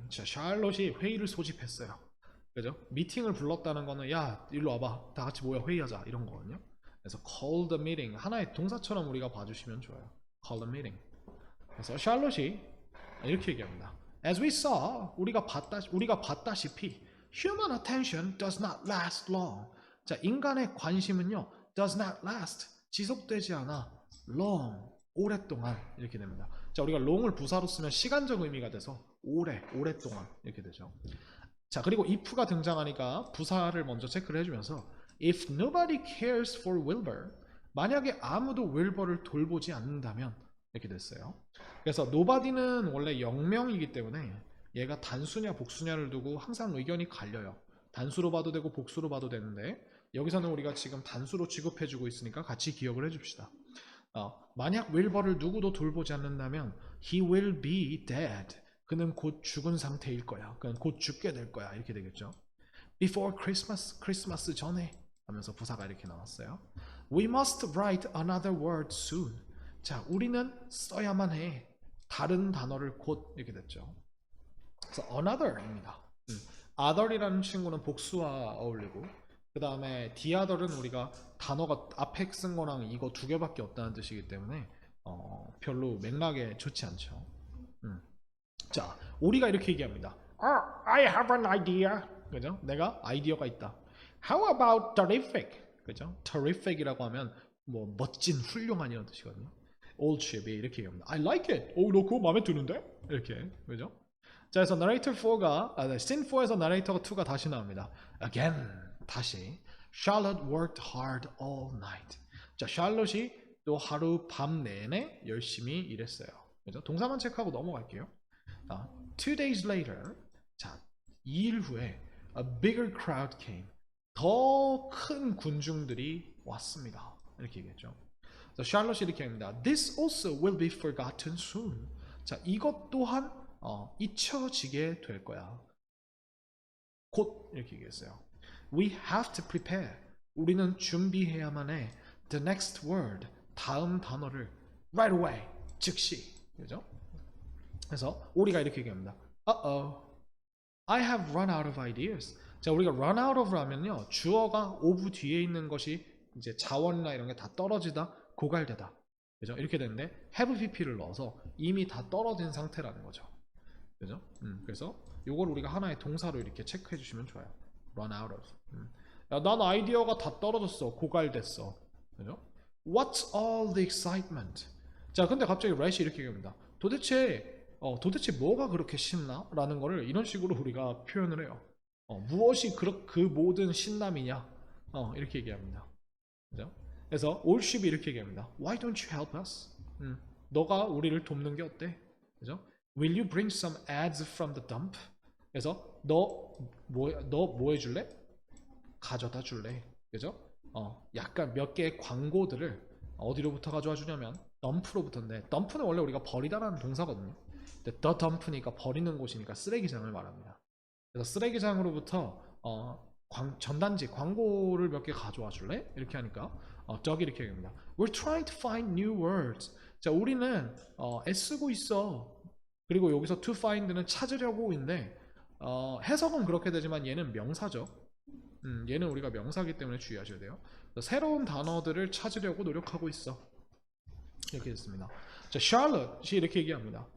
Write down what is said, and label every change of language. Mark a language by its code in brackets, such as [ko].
[ko] 자, 샬롯이 회의를 소집했어요. 그죠? 미팅을 불렀다는 거는 야, 일로 와봐, 다 같이 모여 회의하자 이런 거거든요. 그래서 called a meeting, 하나의 동사처럼 우리가 봐주시면 좋아요. [en] call a meeting. [ko] 그래서 샬롯이 이렇게 얘기합니다. [en] As we saw, [ko] 우리가 봤다시피 [en] human attention does not last long. [ko] 자, 인간의 관심은요, [en] does not last, [ko] 지속되지 않아, long, 오랫동안 이렇게 됩니다. 자, 우리가 long을 부사로 쓰면 시간적 의미가 돼서 오랫동안 이렇게 되죠. 자, 그리고 if가 등장하니까 부사를 먼저 체크를 해주면서 [en] if nobody cares for Wilbur, [ko] 만약에 아무도 윌버를 돌보지 않는다면 이렇게 됐어요. 그래서 nobody는 원래 영명이기 때문에 얘가 단수냐 복수냐를 두고 항상 의견이 갈려요. 단수로 봐도 되고 복수로 봐도 되는데 여기서는 우리가 지금 단수로 취급해주고 있으니까 같이 기억을 해줍시다. 만약 윌버를 누구도 돌보지 않는다면 [en] he will be dead. [ko] 그는 곧 죽은 상태일 거야. 그는 곧 죽게 될 거야. 이렇게 되겠죠. [en] Before Christmas, [ko] 크리스마스 전에 하면서 부사가 이렇게 나왔어요. [en] We must write another word soon. [ko] 자, 우리는 써야만 해. 다른 단어를 곧 이렇게 됐죠. 그래서 another입니다. other이라는 친구는 복수와 어울리고 그 다음에 the other은 우리가 단어가 앞에 쓴 거랑 이거 두 개밖에 없다는 뜻이기 때문에 별로 맥락에 좋지 않죠. 자, 우리가 이렇게 얘기합니다. [en] I have an idea. [ko] 그죠? 내가 아이디어가 있다. [en] How about terrific? 그죠? [ko] terrific이라고 하면 뭐 멋진, 훌륭한 이런 뜻이거든요. Old ship이 이렇게 얘기합니다. [en] I like it. [ko] 너 그거 마음에 드는데? 이렇게, 그죠? 자, 그래서 narrator 4가 scene 4에서 narrator 2가 다시 나옵니다. [en] Again, [ko] 다시. [en] Charlotte worked hard all night. [ko] 자, 샬롯이 또 하루 밤 내내 열심히 일했어요. 그죠? 동사만 체크하고 넘어갈게요. [en] 2 days later, [ko] 자, 2일 후에 [en] a bigger crowd came. [ko] 더 큰 군중들이 왔습니다. 이렇게 얘기했죠. 샬롯이 이렇게 합니다. [en] This also will be forgotten soon. [ko] 자, 이것 또한 잊혀지게 될 거야. 곧 이렇게 얘기했어요. [en] We have to prepare. [ko] 우리는 준비해야만 해. [en] The next word. [ko] 다음 단어를 [en] right away. [ko] 즉시. 그죠? 그래서 우리가 이렇게 얘기합니다. [en] Uh-oh. I have run out of ideas. [ko] 자, 우리가 run out of 하면요. 주어가 of 뒤에 있는 것이 이제 자원이나 이런 게 다 떨어지다, 고갈되다. 그죠? 이렇게 되는데 have pp를 넣어서 이미 다 떨어진 상태라는 거죠. 그죠? 그래서 요걸 우리가 하나의 동사로 이렇게 체크해 주시면 좋아요. [en] run out of. [ko] 야, 난 아이디어가 다 떨어졌어. 고갈됐어. 그죠? [en] What's all the excitement? [ko] 자, 근데 갑자기 렛이 이렇게 얘기합니다. 도대체 뭐가 그렇게 신나? 라는 거를 이런 식으로 우리가 표현을 해요. 무엇이 그 모든 신남이냐? 이렇게 얘기합니다. 그죠? 그래서 올쉽이 이렇게 얘기합니다. [en] Why don't you help us? [ko] 너가 우리를 돕는 게 어때? 그죠? [en] Will you bring some ads from the dump? [ko] 그래서 너 뭐 해줄래? 가져다 줄래? 그죠? 약간 몇 개의 광고들을 어디로부터 가져와 주냐면 덤프로부터인데, 덤프는 원래 우리가 버리다라는 동사거든요. 근데 the dump니까 버리는 곳이니까 쓰레기장을 말합니다. 그래서 쓰레기장으로부터 전단지 광고를 몇 개 가져와 줄래? 이렇게 하니까 저기 이렇게 얘기합니다. [en] We're trying to find new words. [ko] 자, 우리는 애쓰고 있어. 그리고 여기서 to find는 찾으려고인데 해석은 그렇게 되지만 얘는 명사죠. 얘는 우리가 명사기 때문에 주의하셔야 돼요. 새로운 단어들을 찾으려고 노력하고 있어. 이렇게 됐습니다. 자, Charlotte이 이렇게 얘기합니다.